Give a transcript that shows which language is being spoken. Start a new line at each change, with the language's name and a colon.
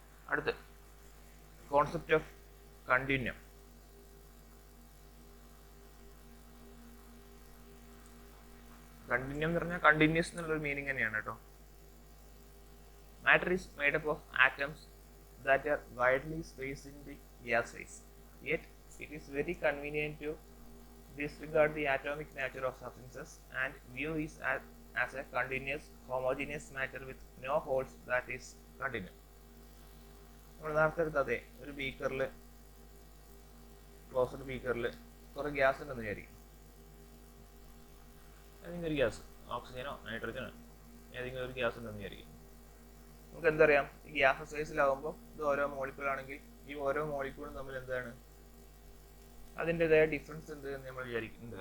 Malayalam: അടുത്ത് concept of continuum. Continuum എന്ന് പറഞ്ഞാൽ കണ്ടിന്യൂസ് എന്നുള്ളൊരു മീനിങ് തന്നെയാണ് കേട്ടോ.
English: Matter is made up of atoms that are widely spaced in the gas phase. Yet, it is very convenient to disregard the atomic nature of substances and view it as a continuous, homogeneous matter with no holes that is continuum.
Malayalam: നമ്മൾ നേരത്തെ എടുത്തതെ ഒരു ബീക്കറിൽ, closed ബീക്കറിൽ കുറേ gas ഉണ്ടെന്ന് വിചാരിക്കും. ഏതെങ്കിലും ഒരു gas, ഓക്സിജനോ നൈട്രജനോ ഏതെങ്കിലും ഒരു ഗ്യാസ് ഉണ്ടെന്ന് വിചാരിക്കും. നമുക്ക് എന്തറിയാം, ഈ ഗ്യാസ് സൈസിലാകുമ്പോൾ ഇത് ഓരോ മോളിക്യൂൾ ആണെങ്കിൽ ഈ ഓരോ മോളിക്യൂളും തമ്മിൽ എന്താണ് അതിൻ്റെതായ ഡിഫറൻസ് ഉണ്ട് എന്ന് നമ്മൾ വിചാരിക്കുന്നുണ്ട്.